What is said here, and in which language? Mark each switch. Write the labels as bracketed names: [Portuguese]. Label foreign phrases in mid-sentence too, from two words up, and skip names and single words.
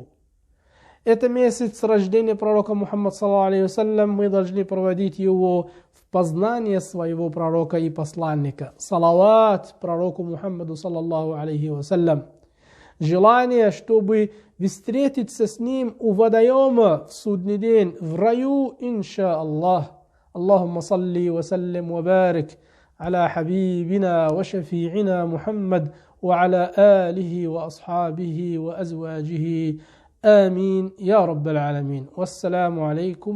[Russian] Это месяц рождения пророка Мухаммада ﷺ, мы должны проводить его в познание своего пророка и посланника. Салават пророку Мухаммаду ﷺ. Желание, чтобы встретиться с ним у водоема в судный день, в раю, [Arabic] إن شاء الله. اللهم صل وسلم وبارك على حبيبنا وشفيعنا محمد وعلى آله وأصحابه وأزواجه. آمين يا رب العالمين. والسلام عليكم